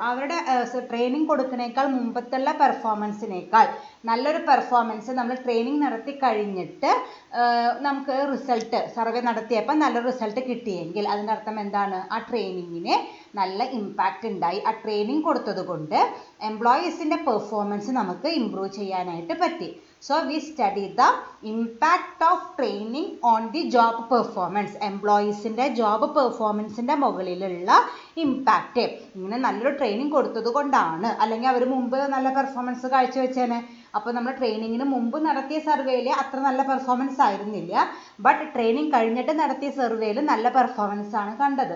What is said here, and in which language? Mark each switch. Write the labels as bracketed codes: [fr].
[ml] അവരുടെ ട്രെയിനിങ് കൊടുക്കുന്നതിനേക്കാൾ മുമ്പത്തുള്ള പെർഫോമൻസിനേക്കാൾ നല്ലൊരു പെർഫോമൻസ് നമ്മൾ ട്രെയിനിങ് നടത്തി കഴിഞ്ഞിട്ട് നമുക്ക് റിസൾട്ട് സർവേ നടത്തിയപ്പോൾ നല്ലൊരു റിസൾട്ട് കിട്ടിയെങ്കിൽ അതിൻ്റെ അർത്ഥം എന്താണ്, ആ ട്രെയിനിങ്ങിന് നല്ല ഇമ്പാക്റ്റ് ഉണ്ടായി. ആ ട്രെയിനിങ് കൊടുത്തത് കൊണ്ട് എംപ്ലോയീസിൻ്റെ പെർഫോമൻസ് നമുക്ക് ഇമ്പ്രൂവ് ചെയ്യാനായിട്ട് പറ്റി. [en] So we study the impact of training on the job performance. [ml] എംപ്ലോയീസിൻ്റെ job പെർഫോമൻസിൻ്റെ മുകളിലുള്ള ഇമ്പാക്റ്റ്. ഇങ്ങനെ നല്ലൊരു ട്രെയിനിങ് കൊടുത്തത് കൊണ്ടാണ്, അല്ലെങ്കിൽ അവർ മുമ്പ് നല്ല പെർഫോമൻസ് കാഴ്ചവെച്ചേനെ. അപ്പോൾ നമ്മൾ ട്രെയിനിങ്ങിന് മുമ്പ് നടത്തിയ സർവേയിൽ അത്ര നല്ല പെർഫോമൻസ് ആയിരുന്നില്ല, ബട്ട് ട്രെയിനിങ് കഴിഞ്ഞിട്ട് നടത്തിയ സർവേയിൽ നല്ല പെർഫോമൻസ് ആണ് കണ്ടത്.